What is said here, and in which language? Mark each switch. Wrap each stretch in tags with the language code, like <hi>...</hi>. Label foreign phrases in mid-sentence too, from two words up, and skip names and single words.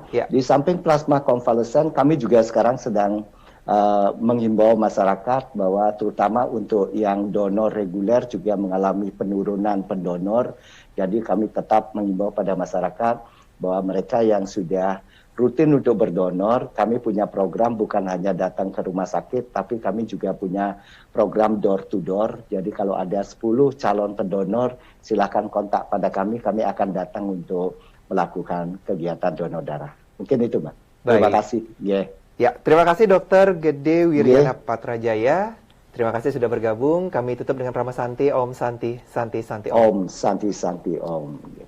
<id>Di samping plasma konvalesen, kami juga sekarang sedang menghimbau masyarakat bahwa terutama untuk yang donor reguler juga mengalami penurunan pendonor. Jadi kami tetap menghimbau pada masyarakat bahwa mereka yang sudah rutin untuk berdonor, kami punya program bukan hanya datang ke rumah sakit, tapi kami juga punya program</id> <en>door to door.</en> <id>Jadi kalau ada 10 calon pendonor, silakan kontak pada kami akan datang untuk melakukan kegiatan donor darah. Mungkin itu Mbak. Terima kasih. Ya, terima kasih Dokter Gede Wiryana Patrajaya. Terima kasih sudah bergabung. Kami tutup dengan</id> <sa>Prama Santi, Om Santi, Santi, Santi, Om. Om Santi, Santi, Om.</sa>